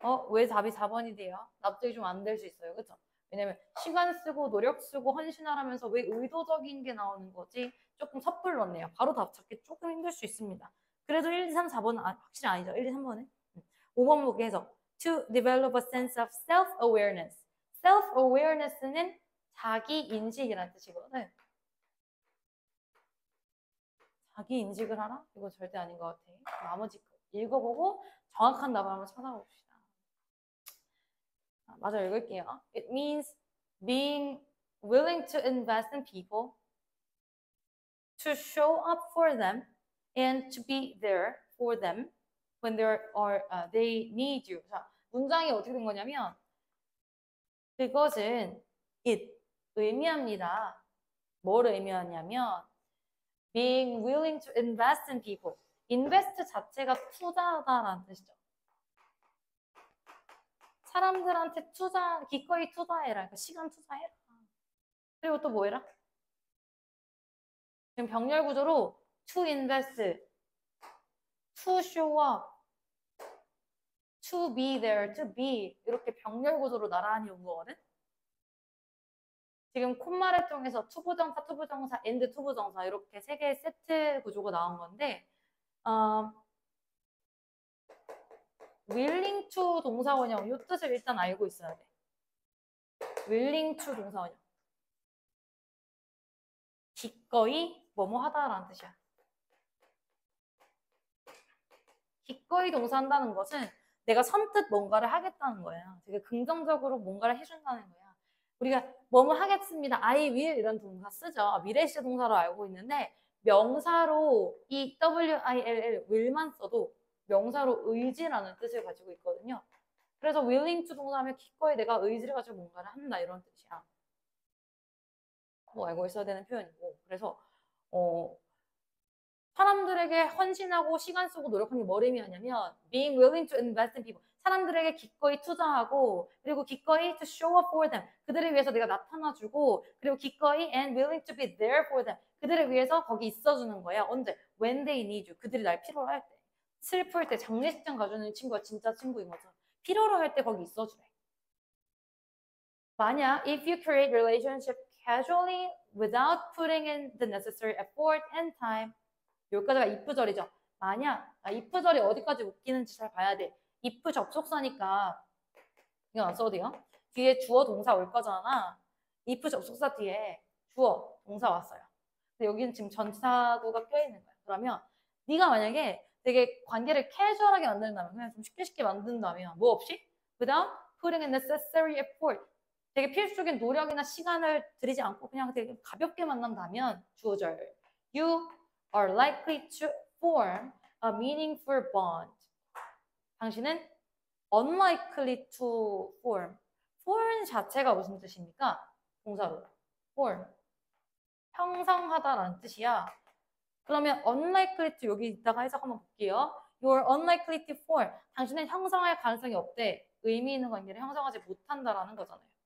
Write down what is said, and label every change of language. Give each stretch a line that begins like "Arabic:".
Korean: 왜 답이 4번이 돼요? 납득이 좀 안 될 수 있어요. 그쵸? 왜냐면 시간 쓰고 노력 쓰고 헌신하라면서 왜 의도적인 게 나오는 거지? 조금 섣불렀네요. 바로 답 찾기 조금 힘들 수 있습니다. 그래도 1, 2, 3, 4번은 확실히 아니죠. 1, 2, 3번은. 5번 보기 해서
English: to develop a sense of self-awareness.
Korean: self-awareness는 자기 인식이라는 뜻이거든. 자기 인식을 하라? 이거 절대 아닌 것 같아. 나머지 읽어보고 정확한 답을 한번 찾아봅시다. 맞아, 읽을게요.
English: It means being willing to invest in people, to show up for them, and to be there for them when they need you.
Korean: 자, 문장이 어떻게 된 거냐면 그것은 it 의미합니다. 뭘 의미하냐면
English: being willing to invest in people.
Korean: invest 자체가 투자하다라는 뜻이죠. 사람들한테 기꺼이 투자해라. 그러니까 시간 투자해라. 그리고 또 뭐 해라? 지금 병렬 구조로
English: to invest, to show up, to be
Korean: there, to be 이렇게 병렬 구조로 나란히 온 거거든? 지금 콤마를 통해서 투부정사, 투부정사, and 투부정사 이렇게 세 개의 세트 구조가 나온 건데 willing to 동사원형 이 뜻을 일단 알고 있어야 돼.
English: willing to 동사원형.
Korean: 기꺼이 뭐뭐 하다라는 뜻이야. 기꺼이 동사한다는 것은 내가 선뜻 뭔가를 하겠다는 거야. 되게 긍정적으로 뭔가를 해준다는 거야. 우리가 뭐뭐 하겠습니다.
English: I will
Korean: 이런 동사 쓰죠. 미래시 동사로 알고 있는데 명사로 이 will, will만 써도 명사로 의지라는 뜻을 가지고 있거든요. 그래서 willing to 동사하면 기꺼이 내가 의지를 가지고 뭔가를 한다 이런 뜻이야. 뭐 알고 있어야 되는 표현이고. 그래서 사람들에게 헌신하고 시간 쓰고 노력하는 게 뭘 의미하냐면
English: being willing to invest in people.
Korean: 사람들에게 기꺼이 투자하고 그리고 기꺼이
English: to show up for them.
Korean: 그들을 위해서 내가 나타나주고 그리고 기꺼이
English: and willing to be there for them.
Korean: 그들을 위해서 거기 있어주는 거야. 언제?
English: When they need you.
Korean: 그들이 날 필요로 할 때. 슬플 때 장례식장 가주는 친구가 진짜 친구인 거죠. 필요로 할 때 거기 있어주래. 만약
English: if you create relationship casually without putting in the necessary effort and time
Korean: 여기까지가 if절이죠. 만약 if절이 어디까지 웃기는지 잘 봐야 돼. if 접속사니까 이건 안 써도 돼요. 뒤에 주어 동사 올 거잖아. if 접속사 뒤에 주어 동사 왔어요. 근데 여기는 지금 전치사구가 껴있는 거야. 그러면 네가 만약에 되게 관계를 캐주얼하게 만든다면 그냥 좀 쉽게 만든다면 뭐 없이
English: without putting in necessary effort
Korean: 되게 필수적인 노력이나 시간을 들이지 않고 그냥 되게 가볍게 만난다면 주어절
English: you are likely to form a meaningful bond.
Korean: 당신은
English: unlikely to form.
Korean: form 자체가 무슨 뜻입니까? 동사로. form. 형성하다라는 뜻이야. 그러면 unlikely to 여기 있다가 해석 한번 볼게요.
English: You're unlikely to form.
Korean: 당신은 형성할 가능성이 없대. 의미 있는 관계를 형성하지 못한다라는 거잖아요.